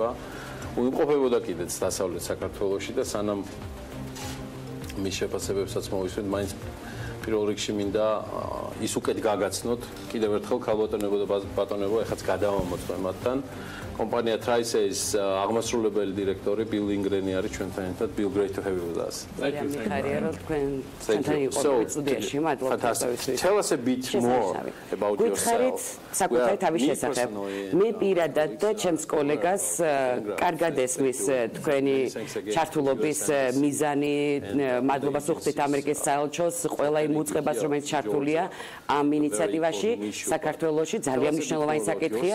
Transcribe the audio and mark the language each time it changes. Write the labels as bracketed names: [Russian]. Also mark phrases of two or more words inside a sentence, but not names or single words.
[Georgian] უიმყოფებოდა კიდეც დასავლეთ საქართველოში და სანამ მის შეფასებებსაც მოვისმენთ, მაინც პირველ რიგში მინდა ის უკეთ გაგაცნოთ კიდევ ერთხელ ქალბატონებო და ბატონებო ეხაც გადავამოწმე მათთან კომპანია Trace's აღმასრულებელი დირექტორი ბილ ინგრენი არის ჩვენთან ერთად. [English] Bill, great to have you with us. Tell us a bit more about yourself. [Georgian] საკუთარი თავის შესახებ. მე პირადად და ჩემს კოლეგას კარგად ესმის თქვენი ჩართულობის მიზანი, მადლობას უხდით ამერიკის საელჩოს ყველა იმ უწყებას, რომელიც ჩართულია ამ ინიციატივაში საქართველოში ძალიან მნიშვნელოვანი საკითხია.